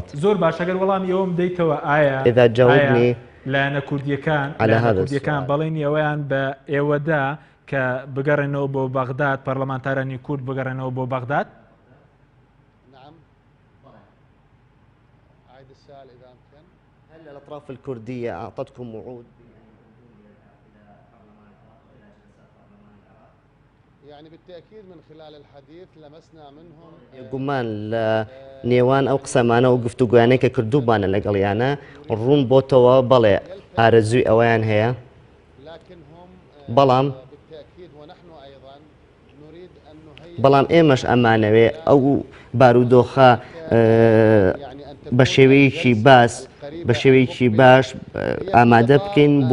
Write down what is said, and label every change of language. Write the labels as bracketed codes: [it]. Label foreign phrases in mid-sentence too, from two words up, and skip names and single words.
[ckb] زۆر باش ئەگەر وەڵامی ئەوم بدەیتەوە ئایا لایەنە کوردیەکان بەڵێنی ئەوەیان بە ئێوەدا کە بگەڕێنەوە بۆ بەغداد پەرلەمانتارانی کورد بگەڕێنەوە بۆ بەغداد؟ [ar] هل الأطراف الكردية أعطتكم وعود يعني بالتأكيد من خلال الحديث لمسنا منهم [ckb] گومان لە نێوان ئەو قسەمانە و گفتوگویانەی کە کردوبانە لەگەڵیانە ڕوون بۆتەوە بەڵێ ئارەزووی ئەویان هەیە بەڵام ئێمەش ئەمانەوێ ئەو بارودۆخە بە شێوەیەکی باش ئامادە بکەین